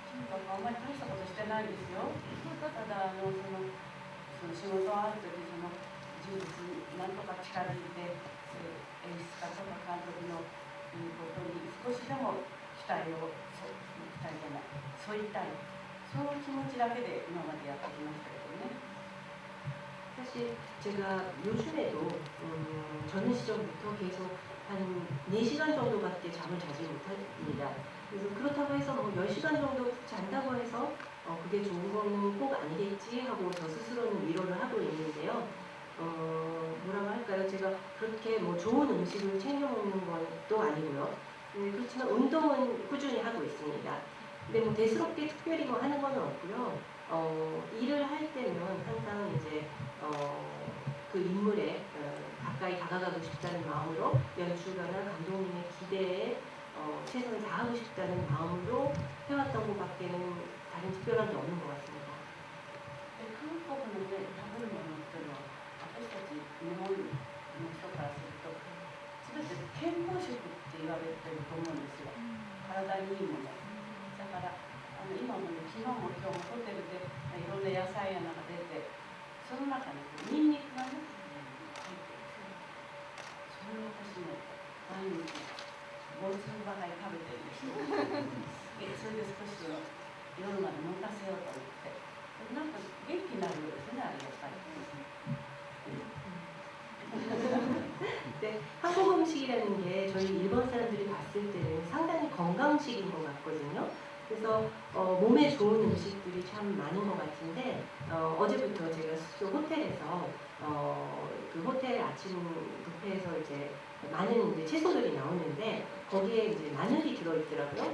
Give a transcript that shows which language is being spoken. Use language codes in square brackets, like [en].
[ja] あんまり大したことしてないですよ。ただその仕事があるとき人物に何とか近づいて演出家とか監督の言うことに少しでも期待じゃない添いたい、その気持ちだけで今までやってきましたけどね。 [ko] 사실 제가 요즘에도 저는 시절부터 계속 한 4시간 정도밖에 잠을 자지 못합니다. 그래서 그렇다고 해서 뭐 10시간 정도 푹 잔다고 해서 그게 좋은 거는 꼭 아니겠지 하고 저 스스로는 위로를 하고 있는데요. 뭐라고 할까요? 제가 그렇게 뭐 좋은 음식을 챙겨 먹는 것도 아니고요. 그렇지만 운동은 꾸준히 하고 있습니다. 근데 뭐 대수롭게 특별히 뭐 하는 건 없고요. 일을 할 때면 항상 이제 그 인물에 가까이 다가가고 싶다는 마음으로 연출가나 감독님의 기대에 최선을 다하고 싶다는 마음으로 해왔던 것밖에는 다른 특별한 게 없는 것 같습니다. [ja] 韓国のね、食べるものっていうのは私たち日本の人からすると全て健康食って言われてると思うんですよ。体にいいもの。だから今もね、昨日も今日もホテルでいろんな野菜やなんか出て、その中にニンニクがね、入ってるんですよ。それを私ね、毎日5粒ばかり食べてるんですよ。それで少し夜まで持たせようと思って。なんか元気になるようですね、あれやっぱり。 [ko] 네, 한국 음식이라는 게 저희 일본 사람들이 봤을 때는 상당히 건강식인 것 같거든요. 그래서 몸에 좋은 음식들이 참 많은 것 같은데 어제부터 제가 숙소 호텔에서 그 호텔 아침 뷔페에서 이제 많은 이제 채소들이 나오는데 거기에 이제 마늘이 들어있더라고요.